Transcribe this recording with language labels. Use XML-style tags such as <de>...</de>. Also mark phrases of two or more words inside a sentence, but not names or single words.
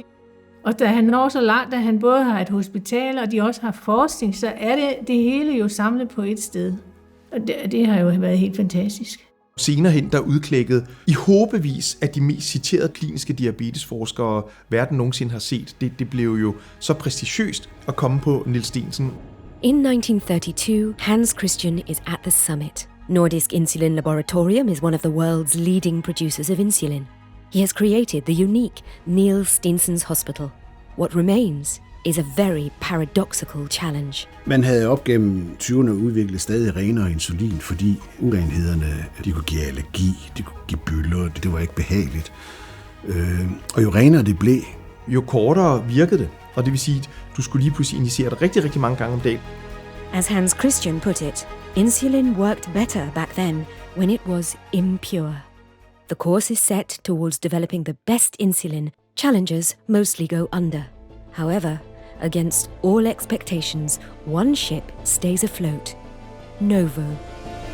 <da>Og da han når så langt, at han både har et hospital, og de også har forskning, så er det hele jo samlet på et sted. Og det har jo været helt fantastisk. Senere hen, der udklækkede i håbevis af de mest citerede kliniske diabetesforskere, verden nogensinde har set. Det blev jo så prestigiøst at komme på Niels Steensen.</da> <en>In 1932, Hans Christian is at the summit. Nordisk Insulinlaboratorium is one of the world's leading producers of insulin. He has created the unique Niels Steensen's hospital. What remains is a very paradoxical challenge.</en> <da>Man havde op gennem 20'erne udviklet stadig renere insulin, fordi urenhederne, de kunne give allergi, de kunne give bylder, det var ikke behageligt. Og jo renere det blev, jo kortere virkede det. Og det vil sige, at du skulle lige pludselig injicere det rigtig, rigtig mange gange om dagen.</da> <en>As Hans Christian put it, insulin worked better back then when it was impure. The course is set towards developing the best insulin. Challenges mostly go under. However, against all expectations, one ship stays afloat: Novo.</en>